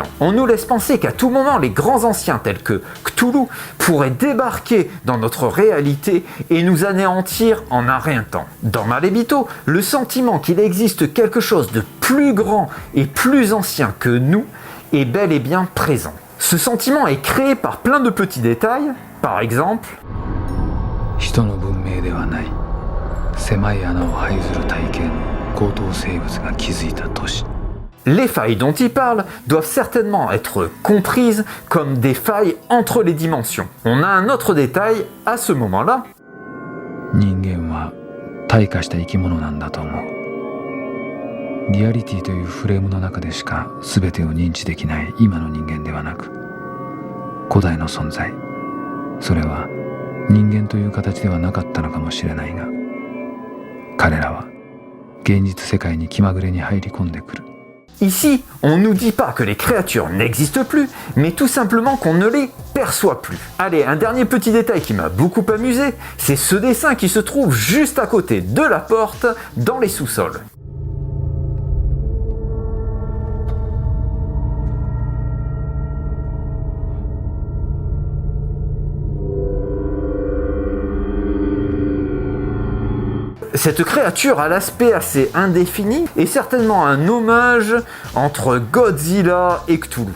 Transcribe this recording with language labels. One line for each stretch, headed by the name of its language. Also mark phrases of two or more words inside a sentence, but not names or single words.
French: On nous laisse penser qu'à tout moment, les grands anciens tels que Cthulhu pourraient débarquer dans notre réalité et nous anéantir en un rien de temps. Dans Malebito, le sentiment qu'il existe quelque chose de plus grand et plus ancien que nous est bel et bien présent. Ce sentiment est créé par plein de petits détails, par exemple...
Japanese: 人の文明ではない狭い穴を這いずる体系の高等生物が築いた都市
French: Les failles dont il parle doivent certainement être comprises comme des failles entre les dimensions. On a un autre détail à ce moment-là.
Japanese: 人間は退化した生き物なんだと思うリアリティというフレームの中でしか全てを認知できない今の人間ではなく古代の存在それは人間という形ではなかったのかもしれないが彼らは現実世界に気まぐれに入り込んでくる。
French: Ici, on nous dit pas que les créatures n'existent plus, mais tout simplement qu'on ne les perçoit plus. Allez, un dernier petit détail qui m'a beaucoup amusé, c'est ce dessin qui se trouve juste à côté de la porte dans les sous-sols. Cette créature a l'aspect assez indéfini et certainement un hommage entre Godzilla et Cthulhu.